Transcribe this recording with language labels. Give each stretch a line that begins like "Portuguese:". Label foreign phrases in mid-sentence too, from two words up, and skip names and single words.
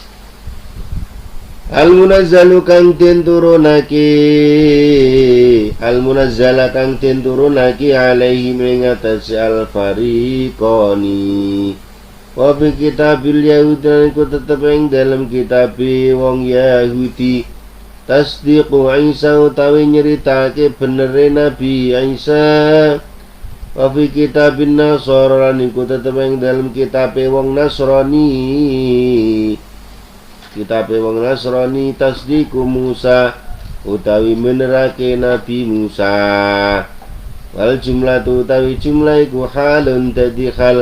Javanese: Al-munazzalu kang den turunake al-munazzala kang den turunake alaihi ing atase al-fariqani.
Arabic: وبكتاب اليهود
Javanese: iku tetep ing dalam kitabe wong Yahudi tasdiqu Isa utawi nyeritake benere Nabi Isa.
Arabic: وبكتاب النصارى
Javanese: iku tetep ing dalam kitabe wong Nasrani. Kitabe wong Nasrani tasdiqu Musa utawi menerake Nabi Musa.
Arabic: والجملة
Javanese: utawi jumlah iku halun dadi hal.